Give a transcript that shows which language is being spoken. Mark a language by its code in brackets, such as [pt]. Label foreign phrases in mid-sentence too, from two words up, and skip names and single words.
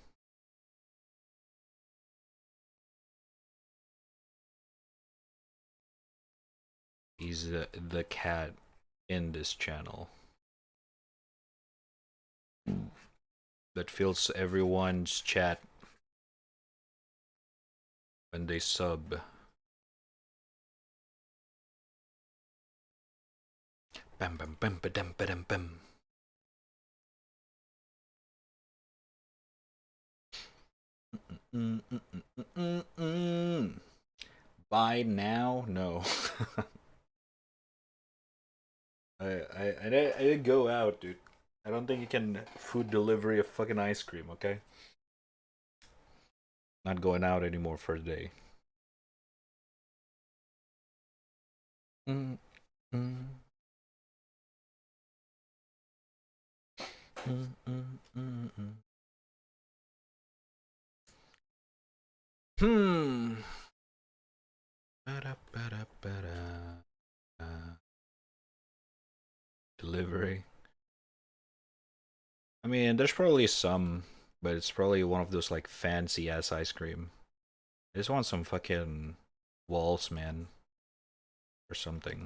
[en] He's the cat in this channel that fills everyone's chat when they sub. Bam bam bam ba dum ba dum bam. Buy now? No. I didn't go out, dude. I don't think you can food delivery a fucking ice cream, okay? Not going out anymore for the day. Mm, mm, Hmm. Ba-da-ba-da-ba-da. Delivery. I mean, there's probably some, but it's probably one of those like fancy ass ice cream. I just want some fucking walls, man, or something.